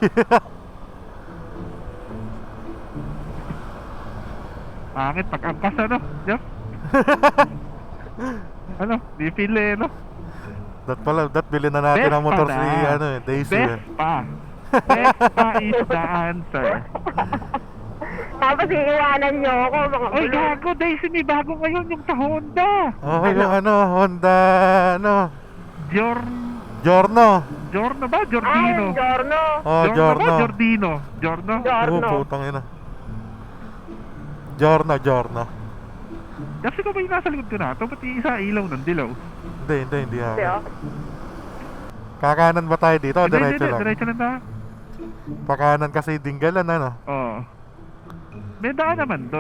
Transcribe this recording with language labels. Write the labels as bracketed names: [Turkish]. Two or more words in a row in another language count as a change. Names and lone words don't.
[Filipino] Pangit pag-angkas, ano, Jobs? Ano, di feel eh, no? Dat bilhin na natin ang motor Vespa si na. ano, Daisy eh. [English] Vespa. Vespa is the answer. [Filipino] Tapos iiwanan nyo ako, mga Oy, bulong. gago, Daisy, may bago ngayon yung sa Honda. Oh, yung ano, Honda, ano, Giorno. Giorno ba? Ah, Giordino? yung Giorno. Oh, Giorno ba? Giorno. Giordino? Giorno? Oh, Giorno. putang ina. Giorno. Kasi ko ba yung nasa likod ko na ito? Ba't yung isa ilaw ng dilaw? Hindi Hindi ako. oh. Kakanan ba tayo dito? Hindi, Diretso lang. diretso lang tayo. Pakanan kasi dinggalan, ano? Oo. May daan naman doon.